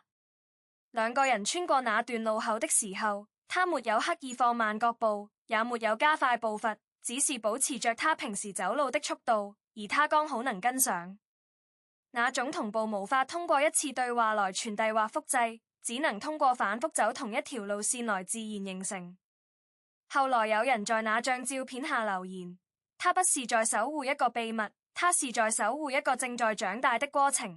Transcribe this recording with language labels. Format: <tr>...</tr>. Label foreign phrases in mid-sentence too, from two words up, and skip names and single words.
<zh>兩個人穿過那段路口的時候，他沒有刻意放慢腳步，也沒有加快步伐，只是保持着他平時走路的速度，而他剛好能跟上。那種同步無法通過一次對話來傳遞或複製，只能通過反覆走同一條路線來自然形成。後來有人在那張照片下留言：他不是在守護一個秘密，他是在守護一個正在長大的過程。</zh>